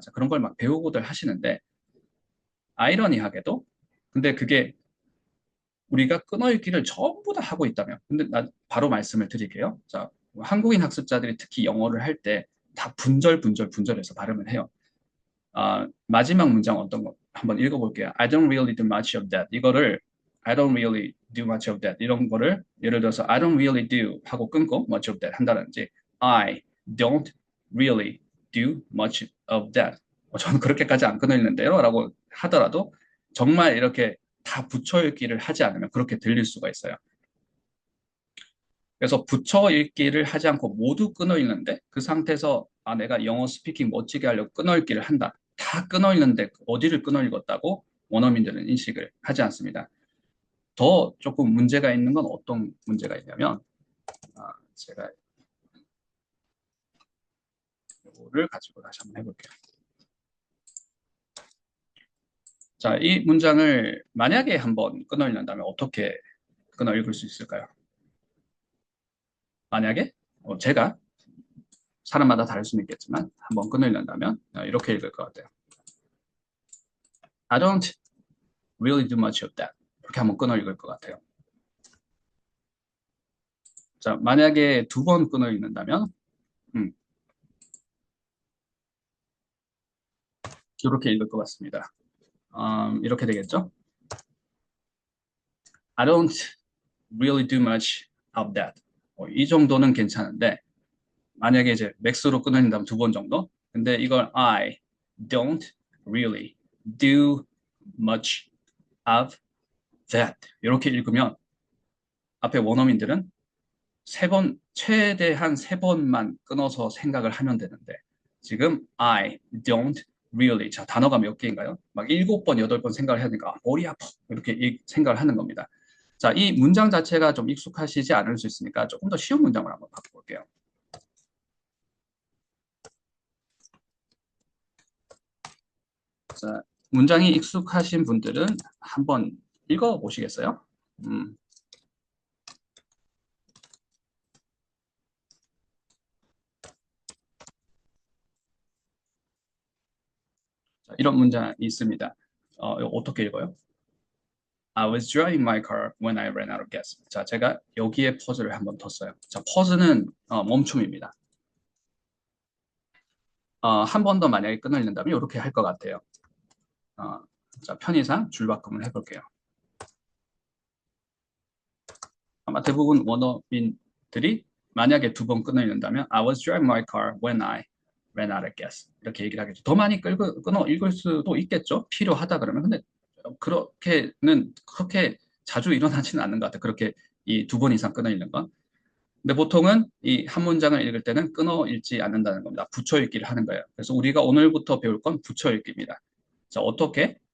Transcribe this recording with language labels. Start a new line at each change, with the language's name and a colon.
Korean: 자, 그런 걸 막 배우고들 하시는데, 아이러니하게도, 근데 그게 우리가 끊어 읽기를 전부 다 하고 있다면, 근데 나 바로 말씀을 드릴게요. 자, 한국인 학습자들이 특히 영어를 할 때 다 분절해서 발음을 해요. 마지막 문장 어떤 거 한번 읽어볼게요.
English: I don't really do much of that.
Korean: 이거를
English: I don't really do much of that.
Korean: 이런 거를 예를 들어서
English: I don't really do
Korean: 하고 끊고
English: much of that
Korean: 한다든지
English: I don't really do much of that.
Korean: 저는 그렇게까지 안 끊어 읽는데요. 라고 하더라도 정말 이렇게 다 붙여 읽기를 하지 않으면 그렇게 들릴 수가 있어요. 그래서 붙여 읽기를 하지 않고 모두 끊어 읽는데 그 상태에서 내가 영어 스피킹 멋지게 하려고 끊어 읽기를 한다. 다 끊어 읽는데 어디를 끊어 읽었다고 원어민들은 인식을 하지 않습니다. 더 조금 문제가 있는 건 어떤 문제가 있냐면 제가 이거를 가지고 다시 한번 해볼게요. 자, 이 문장을 만약에 한번 끊어 읽는다면 어떻게 끊어 읽을 수 있을까요? 만약에 제가 사람마다 다를 수는 있겠지만 한번 끊어 읽는다면 이렇게 읽을 것 같아요.
English: I don't really do much of that.
Korean: 이렇게 한번 끊어 읽을 것 같아요. 자, 만약에 두 번 끊어 읽는다면 이렇게 읽을 것 같습니다. 이렇게 되겠죠?
English: I don't really do much of that.
Korean: 이 정도는 괜찮은데 만약에 이제 맥스로 끊어 읽는다면 두 번 정도. 근데 이걸
English: I don't really do much of that.
Korean: 이렇게 읽으면 앞에 원어민들은 최대한 세 번만 끊어서 생각을 하면 되는데 지금
English: I don't really
Korean: 자 단어가 몇 개인가요? 막 7번, 8번 생각을 해야 되니까 머리 아파 이렇게 생각을 하는 겁니다. 자, 이 문장 자체가 좀 익숙하시지 않을 수 있으니까 조금 더 쉬운 문장을 한번 바꿔볼게요. 자, 문장이 익숙하신 분들은 한번 읽어보시겠어요? 자, 이런 문장이 있습니다. 어떻게 읽어요?
English: I was driving my car when I ran out of gas.
Korean: 자, 제가 여기에 퍼즐을 한번 뒀어요. 자, 퍼즐은 멈춤입니다. 한 번 더 만약에 끊어 읽는다면 이렇게 할 것 같아요. 자, 편의상 줄바꿈을 해볼게요. 아마 대부분 원어민들이 만약에 두 번 끊어 읽는다면
English: I was driving my car when I ran out of gas.
Korean: 이렇게 얘기를 하겠죠. 더 많이 끊어 읽을 수도 있겠죠. 필요하다 그러면. 근데 그렇게 자주 일어나지는 않는 것 같아요. 그렇게 이 두 번 이상 끊어 읽는 건. 근데 보통은 이 한 문장을 읽을 때는 끊어 읽지 않는다는 겁니다. 붙여 읽기를 하는 거예요. 그래서 우리가 오늘부터 배울 건 붙여 읽기입니다. 자, 어떻게?